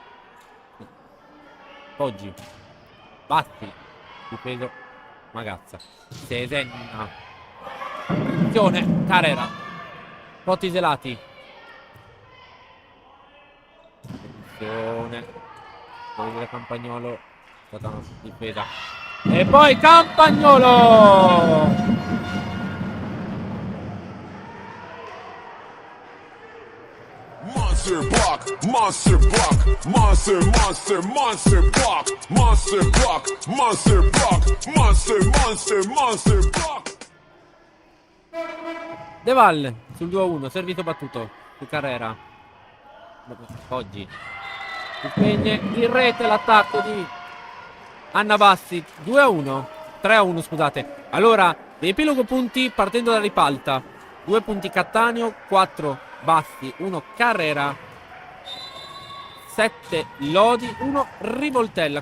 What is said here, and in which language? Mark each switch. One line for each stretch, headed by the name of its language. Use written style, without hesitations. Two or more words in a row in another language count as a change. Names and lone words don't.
Italian: Poggi, Batti, difeso Magazza, Sesenna, attenzione, Carrera, Totti, Zelati, attenzione, poi Campagnolo, è stata una difesa, e poi Campagnolo!
English: Monster block, monster block, monster, monster, monster block, monster block, monster block, monster, monster, monster block.
Italian: De Valle sul 2-1, servizio battuto su Carrera. Oggi si spegne in rete l'attacco di Anna Bassi. 2-1, 3-1 scusate. Allora, riepilogo punti partendo da Ripalta. 2 punti Cattaneo, 4 Bassi, 1 Carrera, 7 Lodi, 1 Rivoltella.